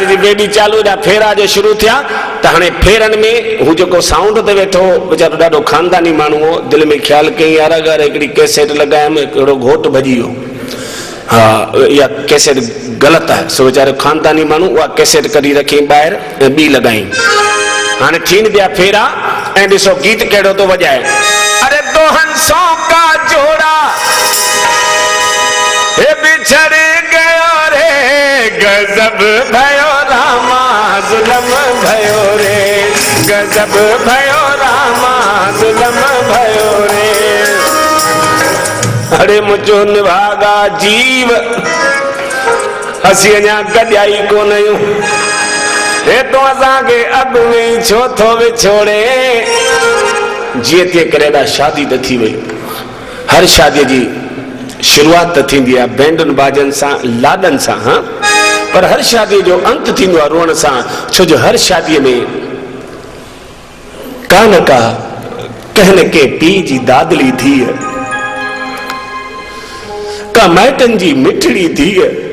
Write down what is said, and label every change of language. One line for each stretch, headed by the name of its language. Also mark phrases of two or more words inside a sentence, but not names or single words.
Sindhi: जी बेड़ी चालू जा फेरा जो शुरू थिया त हाणे फेरन में हू जेको साउंड ते वेठो वीचारो ॾाढो खानदानी माण्हू हो दिलि में ख़्यालु कई यार अगरि हिकिड़ी कैसेट लॻायमि हिकिड़ो घोट भॼी वियो हा इहा कैसेट ग़लति आहे सो वीचारो खानदानी माण्हू उहा कैसेट कढी रखी ॿाहिरि ऐं ॿी लॻाई हाणे थियनि पिया फेरा ऐं ॾिसो गीत कहिड़ो थो वॼाए
Hindi: अरे दो हंसों का जोड़ा हे बिछड़ गयो रे गजब भयो रामा जुलम भयो रे गजब भयो रामा जुलम भयो रे अरे
Sindhi: मुझो निभागा जीव असी अञा गॾियाई कोन आहियूं हे तो असांखे अॻु में छो थो विछोड़े जीअं तीअं करे ॾा शादी त थी वई हर शादीअ जी शुरुआत त थींदी आहे बैंडन बाजन सां लाॾनि सां हा पर हर शादी जो अंत थींदो आहे रोअण सां छो जो हर शादीअ में का न का कंहिं न कंहिं पीउ जी दादली धीअ का माइटनि जी मिठड़ी धीअ